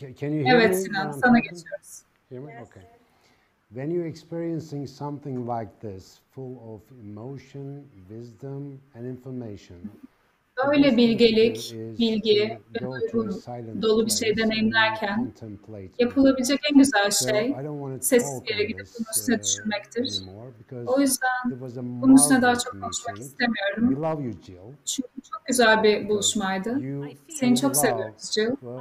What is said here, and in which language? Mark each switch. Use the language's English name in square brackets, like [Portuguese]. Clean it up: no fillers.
[Turkish] Evet Sinan, sana geçiyoruz. [English] When you're experiencing something like this, full of emotion, wisdom and information, [Turkish] böyle bilgelik, bilgi ve duygu dolu bir şey deneyimlerken yapılabilecek en güzel şey sessiz bir yere gidip bunun üstüne düşünmektir. O yüzden bunun üstüne daha çok konuşmak istemiyorum. Çünkü çok güzel bir buluşmaydı. Seni çok seviyoruz Jill.